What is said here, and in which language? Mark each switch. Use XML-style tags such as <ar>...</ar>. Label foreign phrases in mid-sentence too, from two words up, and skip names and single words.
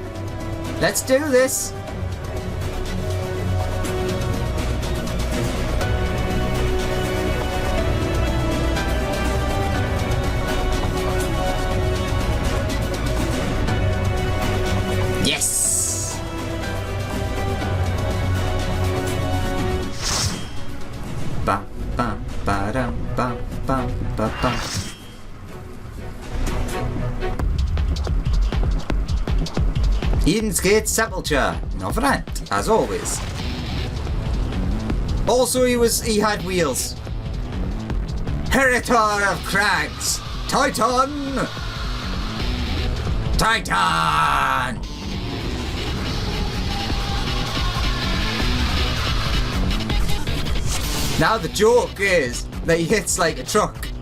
<en>Let's do this. Yes. Bam bam ba dum bam bam ba bam. Eden's Gate Sepulture, Novrant, as always. Also, he had wheels. Heritor of Crags, Titan! Titan! Now the joke is that he hits like a truck.</en>